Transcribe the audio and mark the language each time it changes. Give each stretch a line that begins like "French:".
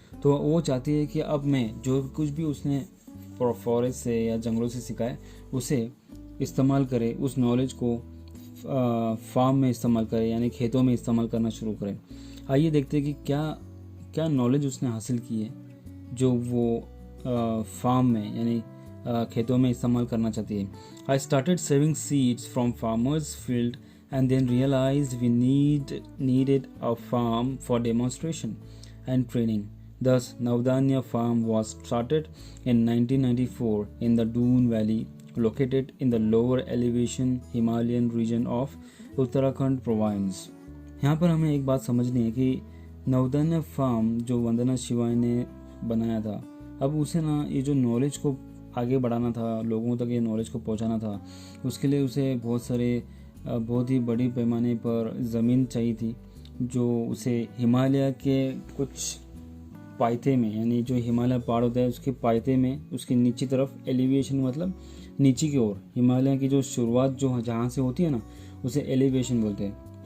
Hindi: तो वो चाहती है कि अब मैं जो कुछ भी उसने फॉरेस्ट से या जंगलों से सीखा है उसे इस्तेमाल करे, उस नॉलेज को फार्म में इस्तेमाल करे, यानी खेतों में इस्तेमाल करना शुरू करें। आइए देखते हैं कि क्या नॉलेज उसने हासिल की है जो वो फार्म में, यानी खेतों में इस्तेमाल करना चाहती है।
English: I started saving seeds from farmers field and then realized we needed a farm for demonstration and training. Thus, Navdanya Farm was started in 1994 in the Doon Valley, located in the lower elevation Himalayan region of Uttarakhand province.
Hindi: यहाँ पर हमें एक बात समझनी है कि नवधान्य farm जो वंदना शिवाय ने बनाया था, अब उसे ना ये जो नॉलेज को आगे बढ़ाना था, लोगों तक ये नॉलेज को पहुंचाना था, उसके लिए उसे बहुत ही बड़ी पैमाने पर ज़मीन चाहिए थी, जो उसे हिमालय के कुछ पायते में, यानी जो हिमालय पहाड़ होता है उसके पायते में, उसकी नीचे तरफ एलिवेशन मतलब नीचे की ओर, हिमालय की जो शुरुआत जो जहाँ से होती है ना, उसे एलिवेशन बोलते हैं।